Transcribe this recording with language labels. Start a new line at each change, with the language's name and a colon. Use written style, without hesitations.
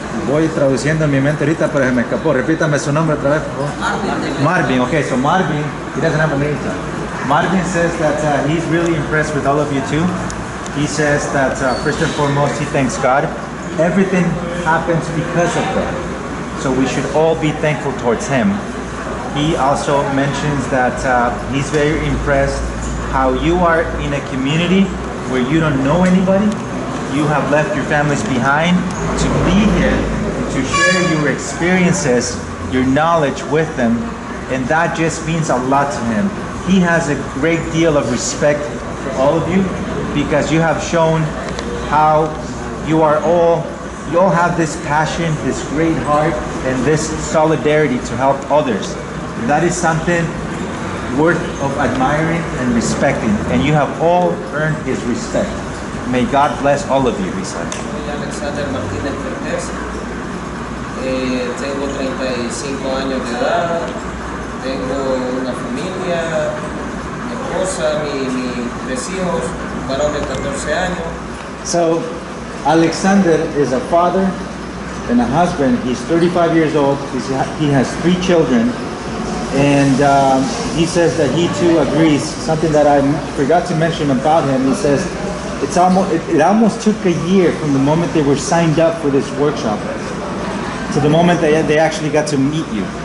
Spanish: Voy traduciendo en mi mente ahorita, pero se me escapó. Repítame su nombre otra vez, por favor. Marvin.
English: Okay, so Marvin, he doesn't have a name. Marvin says that he's really impressed with all of you too. He says that first and foremost, he thanks God. Everything happens because of God. So we should all be thankful towards him. He also mentions that he's very impressed how you are in a community where you don't know anybody. You have left your families behind to be here, to share your experiences, your knowledge with them, and that just means a lot to him. He has a great deal of respect for all of you because you have shown how you all have this passion, this great heart, and this solidarity to help others. And that is something worth of admiring and respecting, and you have all earned his respect. May God bless all of you, Risa.
Spanish: Soy Alexander Martínez Cortés, tengo 35 años de edad, tengo una familia, mi esposa, mis 3 hijos, varón de 14 años.
English: So, Alexander is a father and a husband. He's 35 years old. He has 3 children. And he says that he too agrees. Something that I forgot to mention about him, he says, it almost took a year from the moment they were signed up for this workshop to the moment they actually got to meet you.